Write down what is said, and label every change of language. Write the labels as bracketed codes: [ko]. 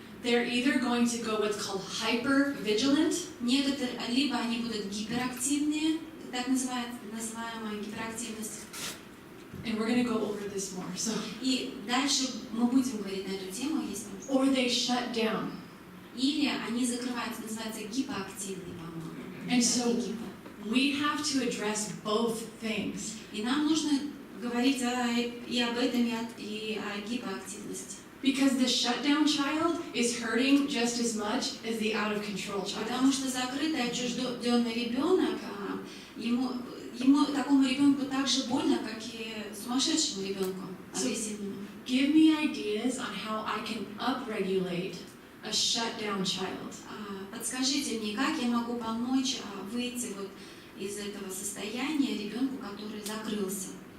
[en] They're either going to go what's called hyper-vigilant. [ru] Некоторые, либо они будут гиперактивные, так называемая гиперактивность. [en] And we're going to go over this more. So, [ru] И дальше мы будем говорить на эту тему, если... [en] or they shut down. [ru] Или они закрываются, называется гипоактивный, по-моему. [en] And so we have to address both things. [ru] И нам нужно говорить и об этом, и о гипоактивности. [en] Because the shutdown child is hurting just as much as the out of control child. [ru] Потому что закрытый, отчужденный ребенок, ему такому ребенку так же больно, как и сумасшедшему ребенку, агрессивному. [en] Give me ideas on how I can upregulate a shutdown child. [ru] Подскажите мне, как я могу помочь выйти вот из этого состояния ребенку, который закрылся?